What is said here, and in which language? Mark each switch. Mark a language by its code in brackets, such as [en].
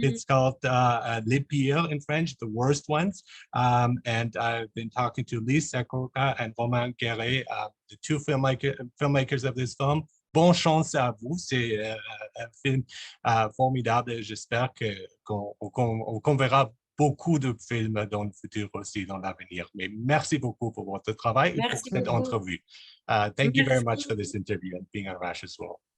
[en] It's called Les Pires in French, the worst ones. And I've been talking to Lise, Akoka, and Romane, Gueret, the two filmmakers of this film. [fr] Bonne chance à vous. C'est un film formidable. J'espère qu'on verra beaucoup de films dans le futur aussi, dans l'avenir. Mais merci beaucoup pour votre travail et pour cette entrevue. [en] Thank you very much for this interview and being on Rash as well.